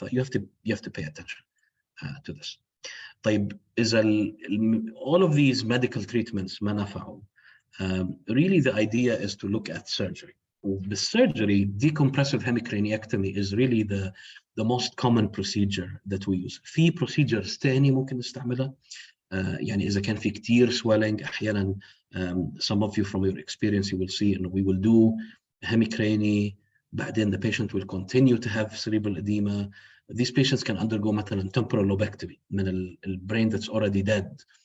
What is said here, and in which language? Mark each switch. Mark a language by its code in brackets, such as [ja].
[en] You have to pay attention to this. [ar] طيب إذا [en] all of these medical treatments [ar] ما نفعوا, [en] really the idea is to look at surgery. وبالsurgery decompressive hemicraniectomy is really the most common procedure that we use. [ar] في procedures تاني ممكن نستعملها. يعني إذا كان في كتير [en] swelling [ar] أحيانا [en] some of you from your experience you will see and we will do hemicrany, [ar] بعدين [en] the patient will continue to have cerebral edema. These patients can undergo [ar] مثلا [en] temporal lobectomy [ar] من [en] the brain that's already dead.